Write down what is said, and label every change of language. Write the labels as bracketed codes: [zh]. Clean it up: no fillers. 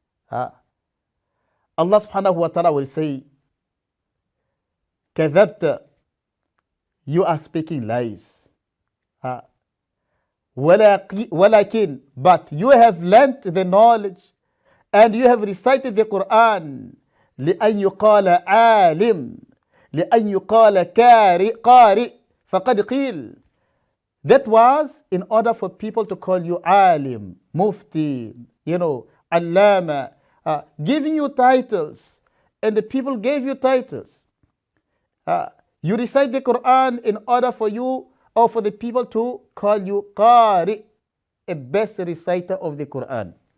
[en] Allah subhanahu wa ta'ala will say, "Kadhabta, you are speaking lies. Walakin, but you have learnt the knowledge and you have recited the Quran. [ar] لأن يقال عالم لأن يقال قارئ فقد قيل." [en] That was in order for people to call you alim, mufti, allama, giving you titles, and the people gave you titles. You recite the Quran in order for you or for the people to call you qari, a best reciter of the Quran.